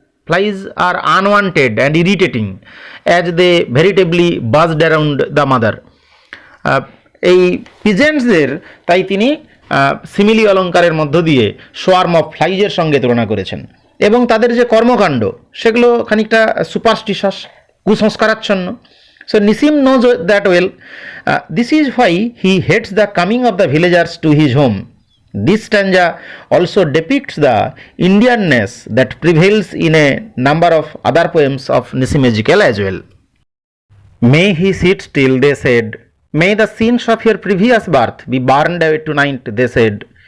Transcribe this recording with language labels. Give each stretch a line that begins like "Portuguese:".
English: Flies are unwanted and irritating as they veritably buzzed around the mother.
Bangla: এই পিজেন্টসদের তাই তিনি simile অলঙ্কারের মধ্য দিয়ে সোয়ার্ম অফ ফ্লাইজের সঙ্গে তুলনা করেছেন এবং তাদের যে কর্মকাণ্ড সেগুলো খানিকটা সুপারস্টিশাস, কুসংস্কারাচ্ছন্ন।
English: So Nissim knows that well. This is why he hates the coming of the villagers to his home. This stanza also depicts the Indianness that prevails in a number of other poems of Nissim Ezekiel as well. May he sit still, they said. May the sins of your previous birth be burned away tonight, they said.